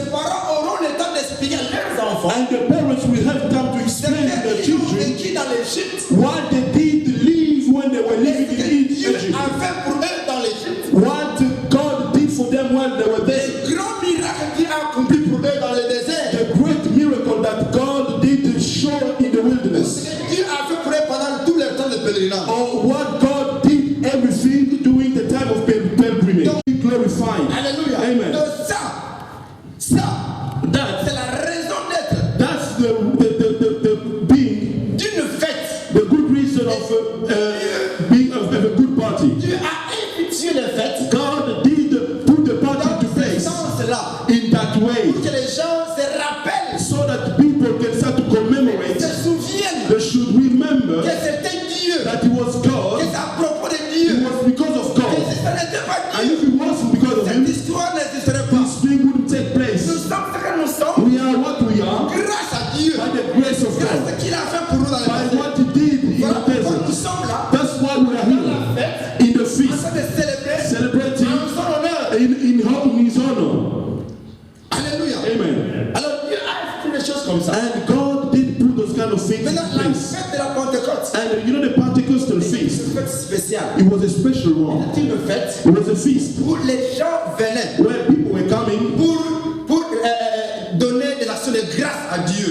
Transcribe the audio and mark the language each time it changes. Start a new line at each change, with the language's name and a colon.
French: les parents auront le temps d'expliquer à leurs enfants
English: And the parents will have time to
French: ce
English: explain to their
French: qu'ils ont
English: children
French: vécu dans l'Égypte.
English: what they did live when they were living
French: Ce que
English: in
French: Dieu
English: Egypt.
French: a fait pour eux dans l'Égypte.
English: What God did for them while they were there.
French: Les grands miracles qu'il a accomplis pour eux dans le désert.
English: The great miracle that God did show in the
French: Ce
English: wilderness.
French: que Dieu a fait pour eux pendant tout le temps de pèlerinage.
English: Or what God did everything during the time of pilgrimage. Be glorified.
French: Alléluia. Amen. Donc ça, c'est la raison d'être
English: That's the being,
French: d'une fête.
English: the good reason of being of a good party.
French: Dieu a institué les fêtes
English: God did put the party
French: dans
English: into place
French: sens-là
English: in that way
French: pour que les gens se rappellent,
English: so that people can start to commemorate.
French: se souviennent
English: They should remember
French: que c'était Dieu,
English: that it was
French: que
English: God.
French: c'est à propos de
English: It
French: Dieu.
English: was because of
French: Et
English: God.
French: si ce n'était pas
English: And
French: Dieu,
English: if it wasn't because of
French: cette
English: Him,
French: histoire n'existerait pas.
English: this thing wouldn't take place.
French: Nous sommes ce que nous sommes
English: We are what we are
French: grâce à Dieu,
English: by the grace of
French: grâce à
English: God,
French: ce qu'il a fait pour nous dans le
English: by
French: passé.
English: what He did in
French: Voilà
English: the
French: pourquoi nous
English: desert.
French: sommes là,
English: That's why we are
French: dans la
English: here
French: fête,
English: in the
French: en
English: feast,
French: train de célébrer
English: celebrating
French: en son honneur.
English: in His honor.
French: Alléluia. Amen. Alors Dieu a fait des choses comme ça.
English: And God did put those kind of things in
French: Maintenant, la
English: place.
French: fête de la Pentecôte,
English: And you know the Pentecostal
French: c'est
English: feast,
French: une fête spéciale.
English: it was a special one.
French: C'est une fête
English: It was a feast
French: où les gens venaient
English: where people were coming
French: pour donner des actions de grâce à Dieu.